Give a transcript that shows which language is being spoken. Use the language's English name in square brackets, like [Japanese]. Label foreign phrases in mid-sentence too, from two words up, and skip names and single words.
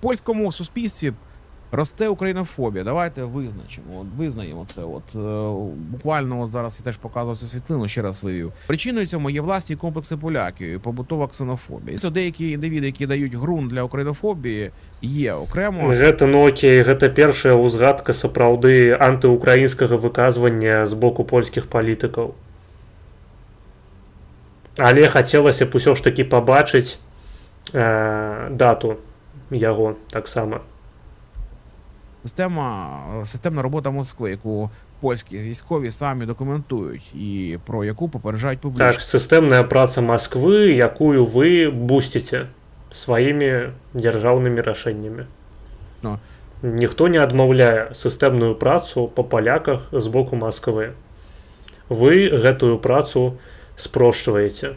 [Ukrainian] У польському суспільстві Росте українофобія. Давайте визнаємо це. Буквально зараз я теж показував цю світлину, ще раз вивів. Причиною цьому є власні комплекси поляків і побутова ксенофобія. Це деякі індивіди, які дають ґрунт для українофобії, є окремо. [Belarusian] Гэта, ну окей, гэта першая ўзгадка сапраўды антыукраінскага выказвання з боку польскіх палітыкаў. Але хацелася б усё ж такі пабачыць дату яго таксама. [Ukrainian] Системна робота Москви, яку польські військові самі документують і про яку попереджають публічно. [Belarusian] Так, сістэмная праца Масквы, якую вы бусціце сваімі дзяржаўнымі рашэннямі. Ну. Ніхто не адмаўляе сістэмную працу па паляках з боку Масквы. Вы гэтую працу спрошчваеце.